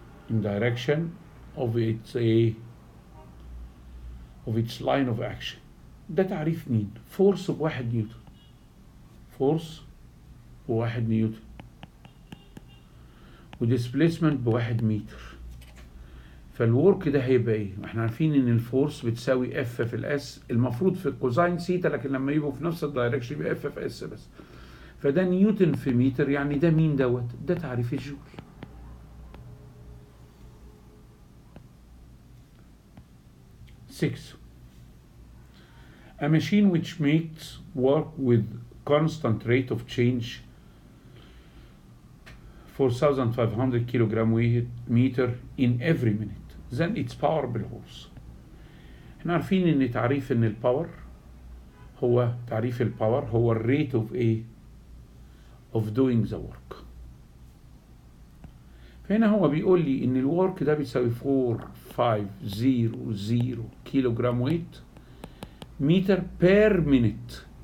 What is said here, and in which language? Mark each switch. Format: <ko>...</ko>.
<en>in direction of its line of action.</en> <ar>ده تعريف مين؟ فورس بواحد نيوتن. فورس بواحد نيوتن وديسبليسمنت بواحد متر. فالورك ده هيبقى ايه؟ احنا عارفين ان الفورس بتساوي اف في الاس، المفروض في كوزاين سيتا، لكن لما يبقوا في نفس الدايركشن يبقى اف في اس بس. فده نيوتن في متر، يعني ده مين دوت؟ ده تعريف الجول.</ar> <en>Six. A machine which makes work with constant rate of change 4,500 kilogram weight meter in every minute, then its power بالهورس.</en> <ar>احنا عارفين ان تعريف ان الباور هو تعريف الباور هو الريت</ar> <en>of of doing the work.</en> <ar>فهنا هو بيقول لي ان الورك ده بيساوي 4500 كيلو جرام ويت متر بير مينيت.</ar>